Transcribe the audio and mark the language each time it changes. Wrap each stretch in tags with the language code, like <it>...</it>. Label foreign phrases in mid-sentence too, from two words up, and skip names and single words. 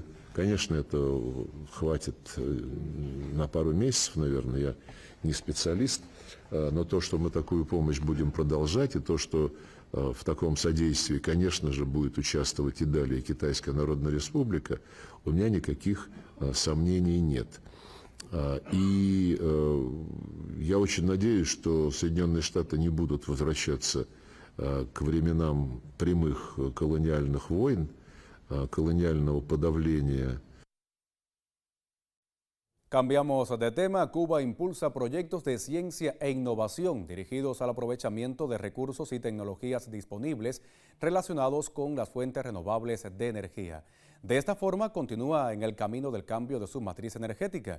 <ru>Конечно, это хватит на пару месяцев, наверное, я не специалист, но то, что мы такую помощь будем продолжать, и то, что в таком содействии, конечно же, будет участвовать и далее Китайская Народная Республика, у меня никаких сомнений нет. И я очень надеюсь, что Соединенные Штаты не будут возвращаться к временам прямых колониальных войн, colonialного подавления.</ru> <es>Cambiamos de tema. Cuba impulsa proyectos de ciencia e innovación dirigidos al aprovechamiento de recursos y tecnologías disponibles relacionados con las fuentes renovables de energía. De esta forma, continúa en el camino del cambio de su matriz energética.</es>